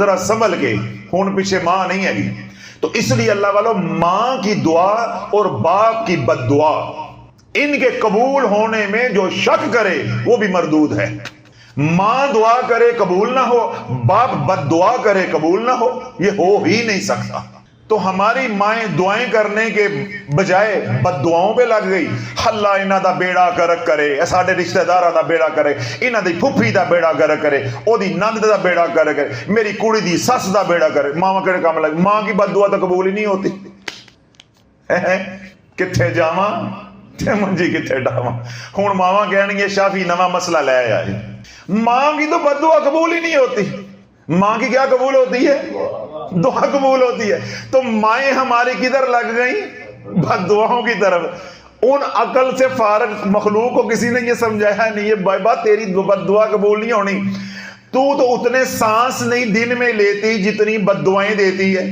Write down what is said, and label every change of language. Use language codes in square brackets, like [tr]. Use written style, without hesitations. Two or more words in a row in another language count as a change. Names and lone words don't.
[ur] ذرا سنبھل کے، ہون پیچھے ماں نہیں ہے گی۔ تو اس لیے اللہ والوں، ماں کی دعا اور باپ کی بد دعا، ان کے قبول ہونے میں جو شک کرے وہ بھی مردود ہے۔ ماں دعا کرے قبول نہ ہو، باپ بد دعا کرے قبول نہ ہو، یہ ہو ہی نہیں سکتا۔ تو ہماری مائیں دعائیں کرنے کے بجائے بد دعاؤں پہ لگ گئی۔ [pa] اللہ انہاں دا بیڑا گرک کرے، ساڈے رشتہ داراں دا بیڑا کرے، انہاں دی پھپھی دا بیڑا گرک کرے، او دی نند دا بیڑا گرک کرے، میری کڑی دی سس دا بیڑا کرے۔ ماں کہڑے کام لگ؟ [ur] ماں کی بد دعا تو قبول ہی نہیں ہوتی۔ [pa] کتھے جاواں تے منجی کتھے ڈاواں؟ ہن ماواں کہن گے شافی نواں مسئلہ لے آئے۔ [ur] ماں کی تو بد دعا قبول ہی نہیں ہوتی۔ ماں کی کیا قبول ہوتی ہے؟ دعا قبول ہوتی ہے۔ تو مائیں ہماری کدھر لگ گئیں؟ بد دعاؤں کی طرف۔ ان عقل سے فارغ مخلوق کو کسی نے یہ سمجھایا نہیں ہے بابا تیری بد دعا قبول نہیں ہونی، تو اتنے سانس نہیں دن میں لیتی جتنی بد دعائیں دیتی ہے۔